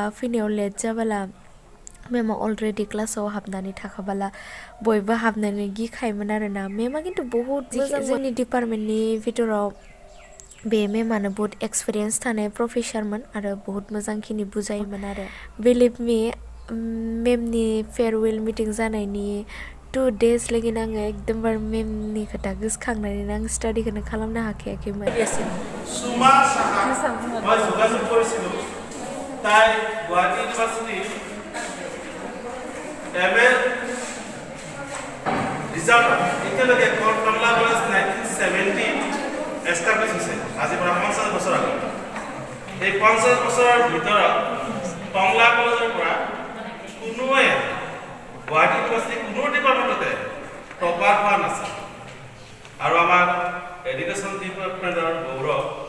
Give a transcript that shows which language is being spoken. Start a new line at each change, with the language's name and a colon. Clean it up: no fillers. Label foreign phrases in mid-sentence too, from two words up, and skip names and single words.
Bodo: फैनायाव लेट जाबाला मेमा अलरेडि क्लासाव हाबनानै थाखाबाला बयबो हाबनानै गिखायोमोन आरोना मेमा खिन्थु बहुत मोजां जोंनि डिपार्टमेन्टनि भितराव बे मेमानो बहुत एक्सपिरियेन्स थानाय प्रफेसारमोन आरो बहुत मोजांखिनि बुजायोमोन आरो
English: believe me
Bodo: मेमनि
English: farewell meeting
Bodo: जानायनि 2 days लगेनो आङो एकदमबार मेमनि खोथा गोसोखांनानै आं स्टाडिखौनो खालामनो हाखायाखैमोन
Assamese: सुमा साहा মই যোগাযোগ কৰিছিলোঁ তাই গুৱাহাটী ইউনিভাৰ্চিটি
English: MA result
Assamese: এতিয়ালৈকে টংলা কলেজ 1970 এষ্টাব্লিছ হৈছে আজিৰ পৰা 50 বছৰ আগত এই 50 বছৰৰ ভিতৰত টংলা কলেজৰ পৰা কোনোৱে গুৱাহাটী ইউনিভাৰ্চিটি কোনো ডিপাৰ্টমেণ্টতে টপাৰ হোৱা নাছিল আৰু আমাৰ
English: education department
Assamese: গৌৰৱ